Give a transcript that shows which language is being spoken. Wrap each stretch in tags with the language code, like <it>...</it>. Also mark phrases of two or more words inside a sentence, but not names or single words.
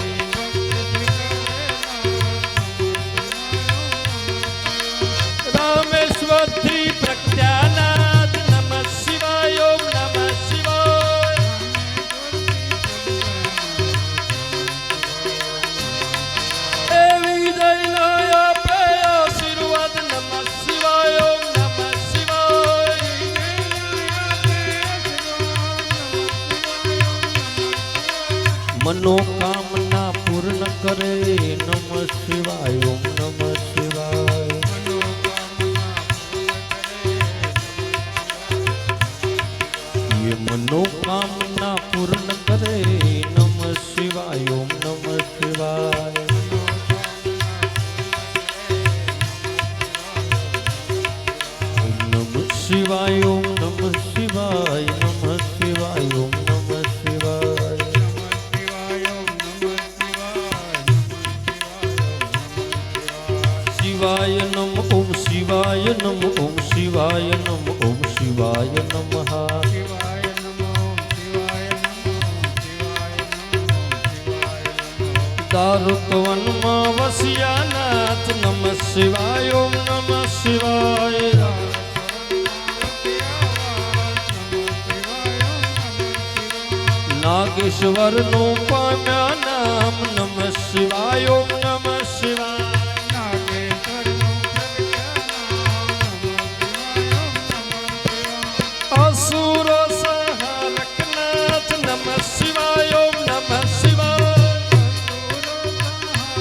<gu>રામેશ્વરથી પ્રજ્ઞાનાથ</gu> <sa>नमः शिवाय ओम नमः शिवाय</sa> <gu>એ વિજયનો આપે આશીર્વાદ</gu> <sa>नमः शिवाय ओम नमः शिवाय</sa> <gu>મનોકામના પૂર્ણ કરે</gu> <sa>नमः शिवाय ओम नमः शिवाय</sa> <hi>ये मनोकामना पूर्ण करे</hi> <sa>नमः शिवाय ओम नमः शिवाय ओम नमः शिवाय ओम नमः शिवाय नमः शिवाय ओम नमः शिवाय शिवाय नम ओम शिवाय नम ओम शिवाय नम ओम शिवाय नमः</sa> <gu>दारुकवનમાં વસ્યા નાથ</gu> <sa>नमः शिवाय ओम नमः शिवाय</sa> <gu>નાગેશ્વરનું પામ્યા નામ</gu> <sa>नमः शिवाय ओम नमः शिवाय</sa> <gu>असुर</gu> <sa>संहारक नाथ नमः शिवाय ओम नमः शिवाय</sa>